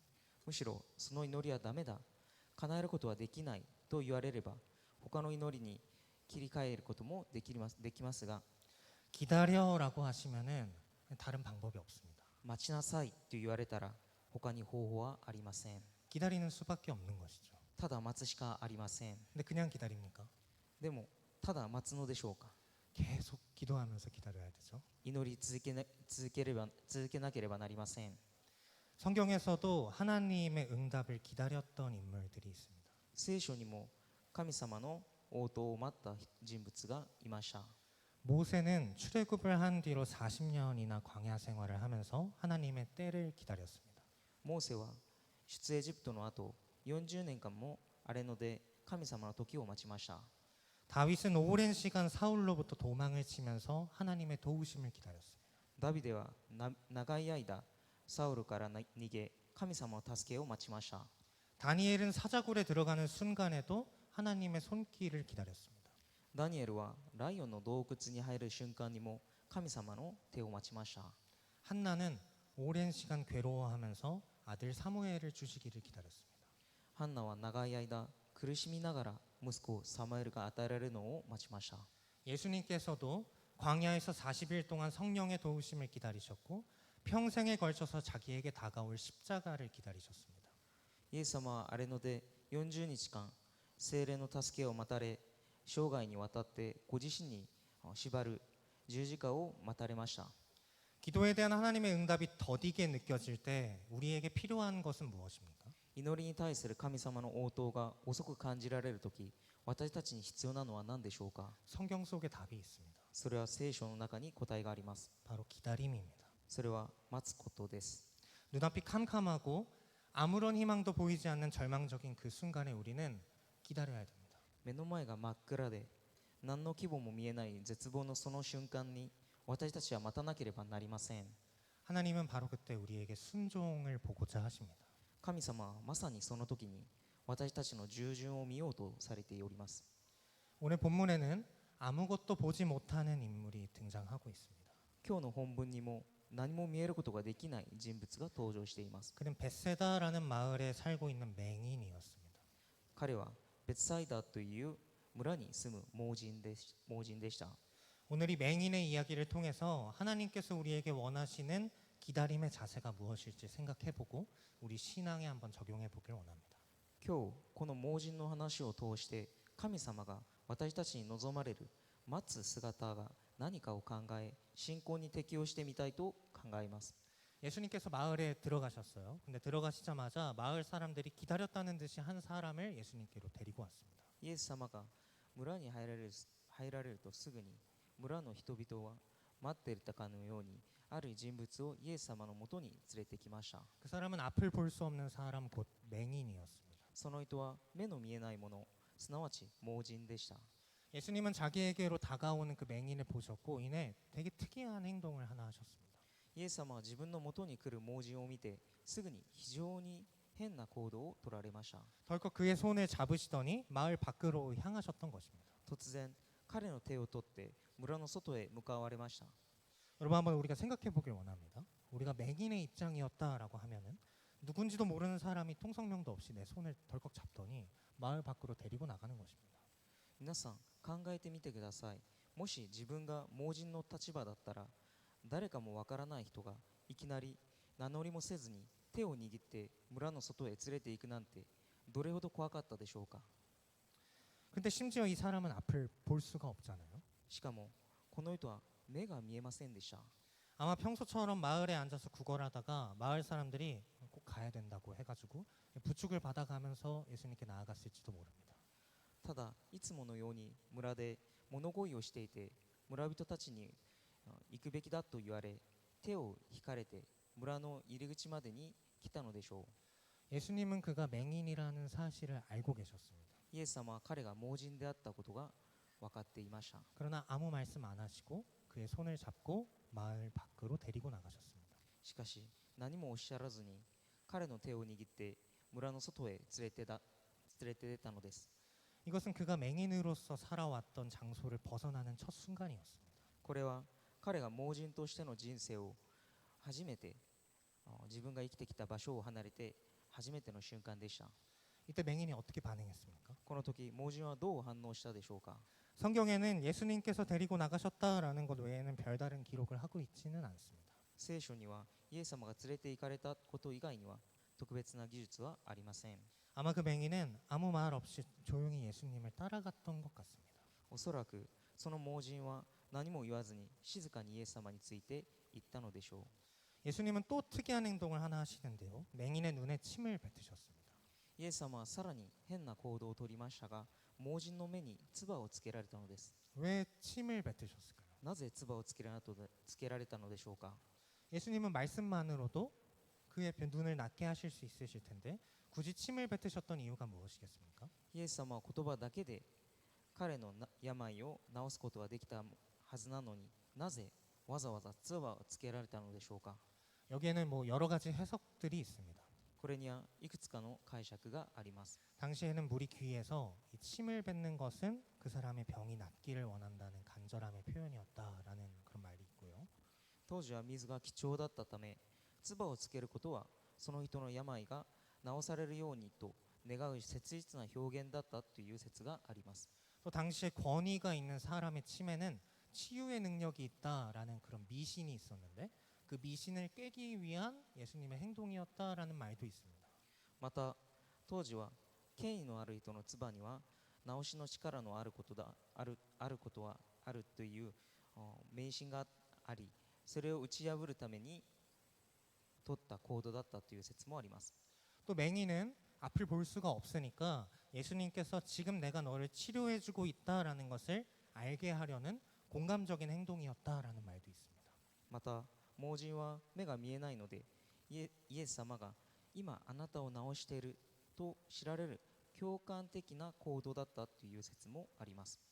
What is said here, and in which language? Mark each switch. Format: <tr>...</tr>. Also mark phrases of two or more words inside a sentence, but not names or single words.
<ja>むしろその祈りはダメだ、叶えることはできないと言われれば他の祈りに切り替えることもできますが、</ja> <ko>기다려라고 하시면은 다른 방법이 없습니다.</ko> <ja>待ちなさいと言われたら他に方法はありません。</ja> <ko>기다리는 수밖에 없는 것이죠.</ko> <ja>ただ待つしかありません。</ja> <ko>근데 그냥 기다립니까?</ko> <ja>でもただ待つのでしょうか。</ja> <ko>계속 기도하면서 기다려야 되죠.</ko> <ja>祈り続けなければなりません。</ja> <ko>성경에서도 하나님의 응답을 기다렸던 인물들이 있습니다.</ko> <ja>聖書にも神様の応答を待った人物がいました。</ja> <ko>모세는 출애굽을 한 뒤로 40년이나 광야 생활을 하면서 하나님의 때를 기다렸습니다.</ko> <ja>モーセは出エジプトの後40年間も荒れ野で神様の時を待ちました。</ja> <ko>다윗은 오랜 시간 사울로부터 도망을 치면서 하나님의 도우심을 기다렸습니다.</ko> <ja>ダビデは長い間サウルから逃げ神様の助けを待ちました。</ja> <ko>다니엘은 사자굴에 들어가는 순간에도 하나님의 손길을 기다렸습니다.</ko> <ja>ダニエルはライオンの洞窟に入る瞬間にも神様の手を待ちました。</ja> <ko>한나는 오랜 시간 괴로워하면서 아들 사무엘을 주시기를 기다렸습니다.</ko> <ja>ハンナは長い間苦しみながら息子サムエルが与えられるのを待ちました。</ja> <ko>예수님께서도 광야에서 40일 동안 성령의 도우심을 기다리셨고 평생에 걸쳐서 자기에게 다가올 십자가를 기다리셨습니다.</ko> <ja>イエス様は荒れ野で40日間聖霊の助けを待たれ生涯にわたってご自身に縛る十字架を待たれました。</ja> <ko>기도에 대한 하나님의 응답이 더디게 느껴질 때 우리에게 필요한 것은 무엇입니까?</ko> <ja>祈りに対する神様の応答が遅く感じられるとき私たちに必要なのは何でしょうか。</ja> <ko>성경 속에 답이 있습니다.</ko> <ja>それは聖書の中に答えがあります。</ja> <ko>바로 기다림입니다.</ko> <ja>それは待つことです。</ja> <ko>눈앞이 캄캄하고 아무런 희망도 보이지 않는 절망적인 그 순간에 우리는 기다려야 됩니다.</ko> <ja>目の前が真っ暗で何の希望も見えない絶望のその瞬間に私たちは待たなければなりません。</ja> <ko>하나님은 바로 그때 우리에게 순종을 보고자 하십니다.</ko> <ja>神様はまさにその時に私たちの従順を見ようとされております。</ja> <ko>오늘 본문에는 아무것도 보지 못하는 인물이 등장하고 있습니다.</ko> <ja>今日の本文にも何も見えることができない人物が登場しています。</ja> <ko>그는 베세다라는 마을에 살고 있는 맹인이었습니다.</ko> <ja>彼はベツサイダという村に住む盲人でした。</ja> <ko>오늘 이 맹인의 이야기를 통해서 하나님께서 우리에게 원하시는 기다림의 자세가 무엇일지 생각해보고 우리 신앙에 한번 적용해보길 원합니다.</ko> <ja>今日この盲人の話を通して神様が私たちに望まれる待つ姿が何かを考え信仰に適応してみたいと考えます。</ja> <ko>예수님께서 마을에 들어가셨어요. 근데 들어가시자마자 마을 사람들이 기다렸다는 듯이 한 사람을 예수님께로 데리고 왔습니다.</ko> <ja>イエス様が村に入られるとすぐに村の人々は待っていたかのようにある人物をイエス様のもとに連れてきました。</ja> <ko>그 사람은 앞을 볼 수 없는 사람 곧 맹인이었습니다.</ko> <ja>その人は目の見えないもの、すなわち盲人でした。</ja> <ko>예수님은 자기에게로 다가오는 그 맹인을 보셨고 이내 되게 특이한 행동을 하나 하셨습니다.</ko> <ja>イエス様は自分のもとに来る盲人を見てすぐに非常に変な行動を取られました。</ja> <ko>덜컥 그의 손을 잡으시더니 마을 밖으로 향하셨던 것입니다.</ko> <ja>突然彼の手を取って村の外へ向かわれました。</ja> <ko>여러분 한번 우리가 생각해 보길 원합니다. 우리가 맹인의 입장이었다라고 하면은 누군지도 모르는 사람이 통성명도 없이 내 손을 덜컥 잡더니 마을 밖으로 데리고 나가는 것입니다.</ko> <ja>皆さん考えてみてください。もし自分が盲人の立場だったら誰かもわからない人がいきなり名乗りもせずに手を握って村の外へ連れて行くなんてどれほど怖かったでしょうか。</ja> <ko>근데 심지어 이 사람은 앞을 볼 수가 없잖아요.</ko> <ja>しかもこの人は目が見えませんでした。</ja> <ko>아마 평소처럼 마을에 앉아서 구걸하다가 마을 사람들이 꼭 가야 된다고 해가지고 부축을 받아가면서 예수님께 나아갔을지도 모릅니다.</ko> <ja>ただいつものように村で物乞いをしていて村人たちに行くべきだと言われ手を引かれて村の入り口までに来たのでしょう。</ja> <ko>예수님은 그가 맹인이라는 사실을 알고 계셨습니다.</ko> <ja>イエス様は彼が盲人であったことが分かっていました。</ja> <ko>그러나 아무 말씀 안 하시고 그의 손을 잡고 마을 밖으로 데리고 나가셨습니다.</ko> <ja>しかし何もおっしゃらずに彼の手を握って村の外へ連れて出たのです。</ja> <ko>이것은 그가 맹인으로서 살아왔던 장소를 벗어나는 첫 순간이었습니다.</ko> <ja>これは彼が盲人としての人生を初めて自分が生きてきた場所を離れて初めての瞬間でした。</ja> <ko>이때 맹인이 어떻게 반응했습니까?</ko> <ja>この時盲人はどう反応したでしょうか。</ja> <ko>성경에는 예수님께서 데리고 나가셨다라는 것 외에는 별다른 기록을 하고 있지는 않습니다.</ko> <ja>聖書にはイエス様が連れて行かれたこと以外には特別な技術はありません。</ja> <ko>아마 그 맹인은 아무 말 없이 조용히 예수님을 따라갔던 것 같습니다.</ko> <ja>おそらくその盲人は何も言わずに静かにイエス様について行ったのでしょう。</ja> <ko>예수님은 또 특이한 행동을 하나 하시는데요. 맹인의 눈에 침을 뱉으셨습니다.</ko> <ja>イエス様はさらに変な行動をとりましたが盲人の目に唾をつけられたのです。</ja> <ko>왜 침을 뱉으셨을까요?</ko> <ja>なぜ唾をつけられたのでしょうか。</ja> <ko>예수님은 말씀만으로도 그의 눈을 낫게 하실 수 있으실 텐데 굳이 침을 뱉으셨던 이유가 무엇이겠습니까?</ko> <ja>イエス様は言葉だけで彼の病を治すことができたはずなのになぜわざわざ唾をつけられたのでしょうか。</ja> <ko>여기에는 뭐 여러 가지 해석들이 있습니다.</ko> <ja>これにはいくつかの解釈があります。</ja> <ko>당시에는 물이 귀해서 이 침을 뱉는 것은 그 사람의 병이 낫기를 원한다는 간절함의 표현이었다라는 그런 말이 있고요.</ko> <ja>当時は水が貴重だったため唾をつけることはその人の病が治されるようにと願う切実な表現だったという説があります。</ja> <ko>또 당시에 권위가 있는 사람의 침에는 치유의 능력이 있다라는 그런 미신이 있었는데 그 미신을 깨기 위한 예수님의 행동이었다라는 말도 있습니다.</ko> <ja>また当時は権威のある人の唾には治しの力のあることはあるという迷信がありそれを打ち破るために取った行動だったという説もあります。</ja> <ko>또 맹인은 앞을 볼 수가 없으니까 예수님께서 지금 내가 너를 치료해주고 있다라는 것을 알게 하려는 공감적인 행동이었다라는 말도 있습니다.</ko> <ja>また盲人は目が見えないのでイエス様が今あなたを治していると知られる共感的な行動だったという説もあります。</ja>